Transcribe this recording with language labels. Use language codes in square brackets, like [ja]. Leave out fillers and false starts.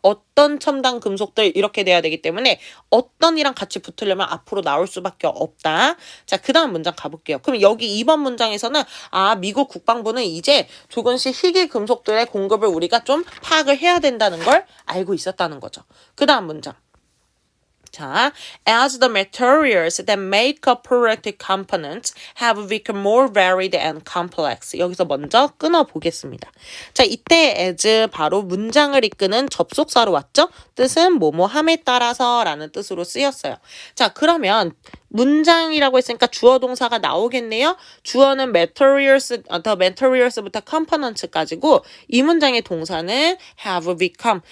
[ko] 어떤 첨단 금속들 이렇게 돼야 되기 때문에 어떤이랑 같이 붙으려면 앞으로 나올 수밖에 없다. 자, 그 다음 문장 가볼게요. 그럼 여기 2번 문장에서는 미국 국방부는 이제 조금씩 희귀 금속들의 공급을 우리가 좀 파악을 해야 된다는 걸 알고 있었다는 거죠. 그 다음 문장. [en] 자, as the materials that make up productive components have become more varied and complex. [ko] 여기서 먼저 끊어보겠습니다. 자, 이때 as 바로 문장을 이끄는 접속사로 왔죠? 뜻은 뭐뭐함에 따라서 라는 뜻으로 쓰였어요. 자, 그러면 문장이라고 했으니까 주어 동사가 나오겠네요. 주어는 materials, the materials부터 components까지고 이 문장의 동사는 have become.